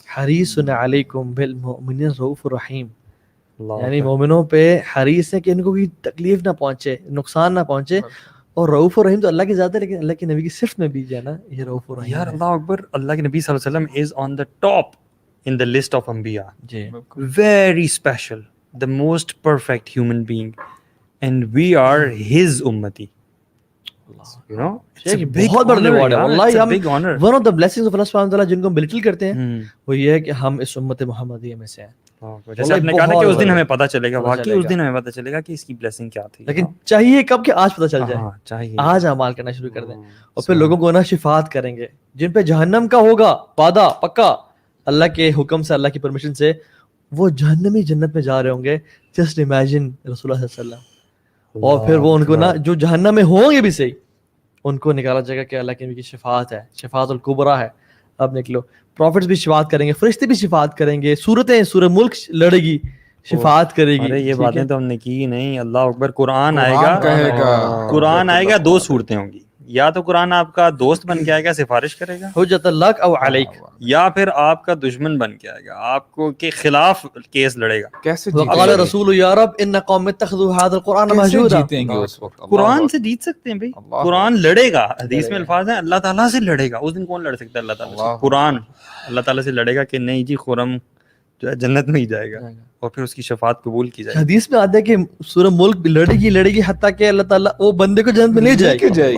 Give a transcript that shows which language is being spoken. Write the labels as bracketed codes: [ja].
[ar] حریص علیکم بالمؤمنین رؤوف رحیم, [ur] یعنی مومنوں پہ حریص ہے کہ ان کو کوئی تکلیف نہ پہنچے, نقصان نہ پہنچے. اور رؤوف الرحیم تو اللہ کی ذات ہے, لیکن اللہ کے نبی کی صفت میں بھی جو ہے نا یہ رؤوف الرحیم. یار اللہ اکبر, اللہ کے نبی صلی اللہ علیہ وسلم [en] is on the top in the list of [ur] انبیاء. جی [en] Very special, the most perfect human being, and we are his ummati. You know, it's a big [ur] بہت بڑا ریوارڈ ہے واللہ. [en] it's a [ur] ہم [en] big honor. one of the blessings of Allah subhanahu wa ta'ala [ur] جن کو ہم بلٹل کرتے ہیں وہ یہ ہے کہ ہم اس امت محمدیہ میں سے ہیں. جیسے آپ نے کہا نا کہ اس دن ہمیں پتہ چلے گا, واقعی اس دن ہمیں پتہ چلے گا کہ اس کی بلیسنگ کیا تھی. لیکن چاہیے کب کہ آج پتہ چل جائے, چاہیے آج اعمال کرنا شروع کر دیں. اور پھر لوگوں کو نا شفاعت کریں گے جن پہ جہنم کا ہوگا وعدہ پکا, اللہ کے حکم سے, اللہ کی پرمیشن سے وہ جہنمی جنت میں جا رہے ہوں گے. [en] just imagine [ur] رسول اللہ صلی اللہ علیہ وسلم. اور پھر وہ ان کو نا جو جہنم میں ہوں گے بھی صحیح, ان کو نکالا جائے گا کہ اللہ کے نبی کی شفاعت ہے, شفاعت الکبریٰ ہے, اب نکلو. پروفٹس بھی شفاعت کریں گے, فرشتے بھی شفاعت کریں گے, سورتیں سورہ ملک لڑے گی, شفاعت کرے گی. یہ باتیں تو ہم نے کی نہیں. اللہ اکبر, قرآن آئے گا, قرآن آئے گا, دو صورتیں ہوں گی. یا تو قرآن آپ کا دوست بن کے آئے گا, سفارش کرے گا, [ar] حجت لک او علیک, [ur] یا پھر آپ کا دشمن بن کے آئے گا, آپ کو کے خلاف کیس لڑے گا. کیسے [ar] وقال رسول یا رب ان قوم اتخذوا هذا القرآن مہجورا, [ur] جیتیں گے اس وقت؟ قرآن سے جیت سکتے ہیں بھائی, قرآن لڑے گا. حدیث میں الفاظ ہیں اللہ تعالیٰ سے لڑے گا. اس دن کون لڑ سکتا ہے اللہ تعالیٰ سے؟ قرآن اللہ تعالیٰ سے لڑے گا کہ نہیں جی خرم جو ہے جنت میں ہی جائے گا, اور پھر اس کی شفاعت قبول کی جائے گی. حدیث میں آتا ہے کہ سورہ ملک لڑے گی حتیٰ کہ اللہ تعالیٰ وہ بندے کو جنت میں لے جائے گی.